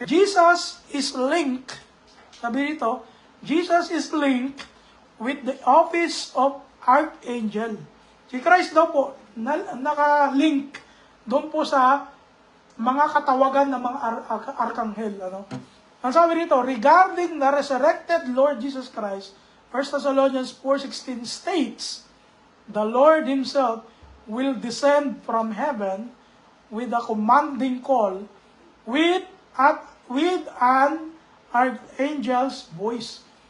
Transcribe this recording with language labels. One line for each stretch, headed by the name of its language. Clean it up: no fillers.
English: Jesus is linked,
Filipino: sabi rito,
English: Jesus is linked with the office of Archangel.
Filipino: Si Christ daw po, naka-link doon po sa mga katawagan ng mga arkanghel. Ang sabi rito,
English: regarding the resurrected Lord Jesus Christ, 1 Thessalonians 4:16 states, the Lord Himself will descend from heaven with a commanding call, with an archangel's voice.